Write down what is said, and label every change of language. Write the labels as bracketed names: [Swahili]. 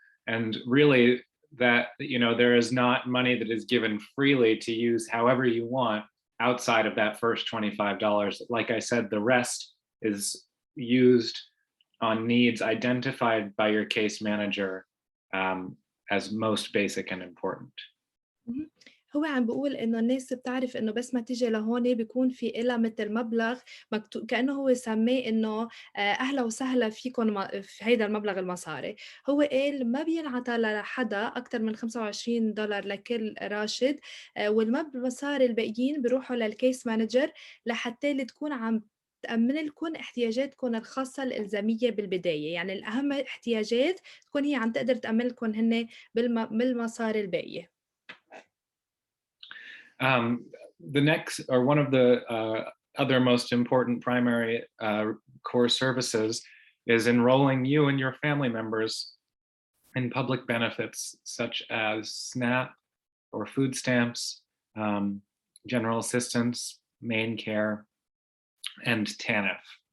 [English] And really that, there is not money that is given freely to use however you want outside of that first $25. Like I said, the rest is used on needs identified by your case manager as most basic and important. اهم. [Arabic] هو عم بيقول إنه الناس بتعرف إنه بس ما تيجي لهون بيكون في إلها متل مبلغ كأنه هو سمّاه إنه أهلا وسهلا فيكم في هيدا المبلغ المصاري، هو قال ما بينعطى لحدا أكتر من $25 لكل راشد، المصاري الباقيين بيروحوا للcase manager لحتى تكون عم تأمن لكم احتياجاتكم الخاصة الإلزامية بالبداية، يعني الأهم احتياجات تكون هي عم تقدر تأمن لكم هن بالمصاري الباقية. [English] The next, or one of the other most important primary core services is enrolling you and your family members in public benefits such as SNAP or food stamps, general assistance, Maine Care, and TANF.